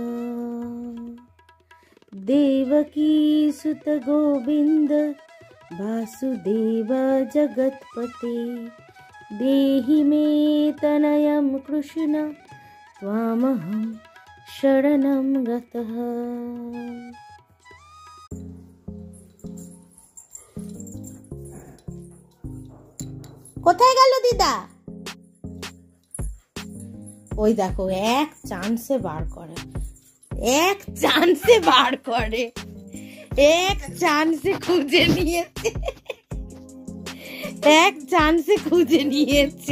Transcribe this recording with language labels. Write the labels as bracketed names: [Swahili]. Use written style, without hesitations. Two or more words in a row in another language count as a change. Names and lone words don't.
[Sanskrit] देवकी सुत गोविंद वासुदेवा जगत्पते, देहि मे तनयं कृष्ण त्वामहं शरणं गतः। [Bangla] কোথায় গেল দিদা? ওই দেখো এক চান্সে বার করে, এক চান্সে বার করে, এক চান্সে খুঁজে নিয়েছে, এক চান্সে খুঁজে নিয়েছে।